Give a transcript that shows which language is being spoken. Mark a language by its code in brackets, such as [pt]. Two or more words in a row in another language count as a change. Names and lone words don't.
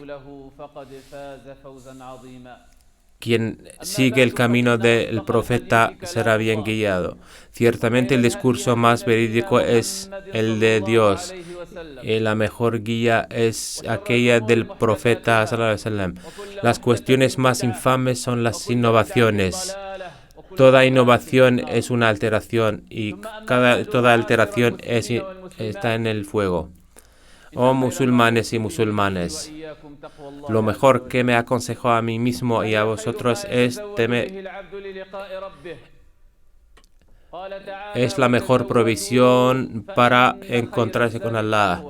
[es] Quien sigue el camino del profeta será bien guiado. Ciertamente el discurso más verídico es el de Dios, y la mejor guía es aquella del profeta [ar] صلى الله عليه وسلم. [es] Las cuestiones más infames son las innovaciones. Toda innovación es una alteración y toda alteración está en el fuego. Oh musulmanes y musulmanes, lo mejor que me aconsejo a mí mismo y a vosotros es la mejor provisión para encontrarse con Allah.